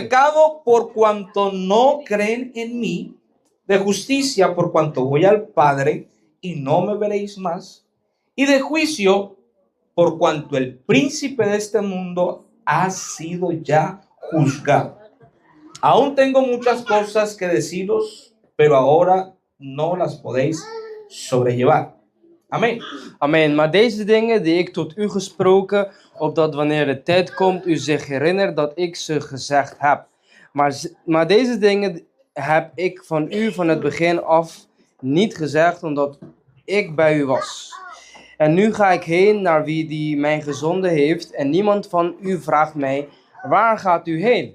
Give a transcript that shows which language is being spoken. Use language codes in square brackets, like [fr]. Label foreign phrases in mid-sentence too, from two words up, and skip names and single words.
[es] pecado por cuanto no creen en mí, de justicia por cuanto voy al Padre y no me veréis más, y de juicio por cuanto el príncipe de este mundo ha sido ya juzgado. Aún tengo muchas cosas que deciros, pero ahora no las podéis sobrellevar. Amén. [nl] Amen. Maar deze dingen die ik tot u gesproken, opdat wanneer de tijd komt, u zich herinnert dat ik ze gezegd heb. Maar deze dingen heb ik van u van het begin af niet gezegd, omdat ik bij u was. En nu ga ik heen naar wie die mij gezonden heeft, en niemand van u vraagt mij, waar gaat u heen?